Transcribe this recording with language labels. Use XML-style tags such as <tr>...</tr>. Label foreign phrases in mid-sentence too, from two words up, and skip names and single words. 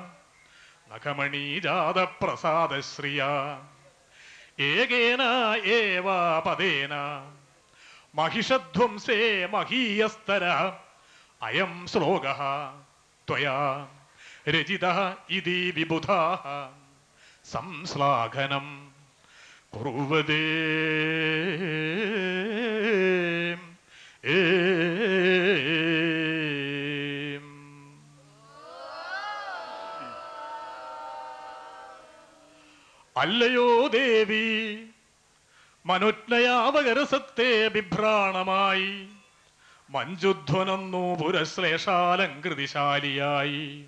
<sa>നഖമണീജാതപ്രസാദശ്രിയാ ഏകേന ഏവ പദേന महिषध्वंसे महीयस्तर अयं श्लोकः त्वया रचितः इति विबुधाः संश्लाघनं कुर्वते</sa> <ml>അല്ലയോ ദേവി മനോജ്ഞയാവകരസത്തെ ബിഭ്രാണമായി മഞ്ജുധ്വനന്നു പുരശ്ലേഷാലങ്കൃതിശാലിയായി</ml>